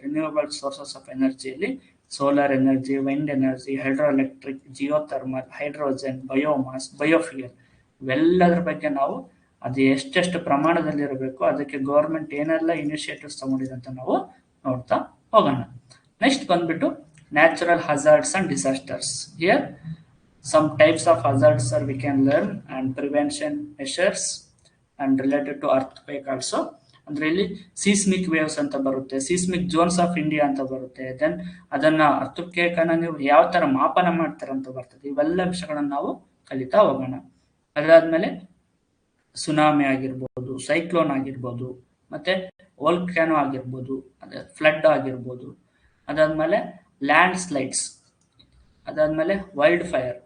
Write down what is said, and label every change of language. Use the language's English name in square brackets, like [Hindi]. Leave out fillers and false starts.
[Kannada] Renewable sources of ಎನರ್ಜಿಯಲ್ಲಿ solar energy, wind energy, hydro electric, geothermal, hydrogen, biomass, biofuel, ಇವೆಲ್ಲದ್ರ ಬಗ್ಗೆ ನಾವು ಅದು ಎಷ್ಟೆಷ್ಟು ಪ್ರಮಾಣದಲ್ಲಿ ಇರಬೇಕು, ಅದಕ್ಕೆ ಗೌರ್ಮೆಂಟ್ ಏನೆಲ್ಲ ಇನಿಷಿಯೇಟಿವ್ಸ್ ತಗೊಂಡಿದೆ ಅಂತ ನಾವು ನೋಡ್ತಾ ಹೋಗೋಣ. [English] next [Kannada] ಬಂದ್ಬಿಟ್ಟು [English] Natural hazards and disasters. Here some types of hazards are we can learn and prevention measures and related to earthquake also. [Kannada] ಅಂದ್ರೆ ಇಲ್ಲಿ ಸೀಸ್ಮಿಕ್ ವೇವ್ಸ್ ಅಂತ ಬರುತ್ತೆ, ಸೀಸ್ಮಿಕ್ ಜೋನ್ಸ್ ಆಫ್ ಇಂಡಿಯಾ ಅಂತ ಬರುತ್ತೆ, ದೆನ್ ಅದನ್ನ ಅರ್ಥಕ್ವೇಕ್ ಅನ್ನ ನೀವು ಯಾವ ತರ ಮಾಪನ ಮಾಡ್ತಾರೆ ಅಂತ ಬರ್ತದೆ. ಇವೆಲ್ಲ ವಿಷಯಗಳನ್ನ ನಾವು ಕಲಿತಾ ಹೋಗೋಣ. ಅದಾದ್ಮೇಲೆ ಸುನಾಮಿ ಆಗಿರ್ಬೋದು, ಸೈಕ್ಲೋನ್ ಆಗಿರ್ಬೋದು, ಮತ್ತೆ ವೋಲ್ಕ್ಯಾನೋ ಆಗಿರ್ಬೋದು, ಅದೇ ಫ್ಲಡ್ ಆಗಿರ್ಬೋದು, ಅದಾದ್ಮೇಲೆ ಲ್ಯಾಂಡ್ ಸ್ಲೈಡ್ಸ್, ಅದಾದ್ಮೇಲೆ ವೈಲ್ಡ್ ಫೈರ್.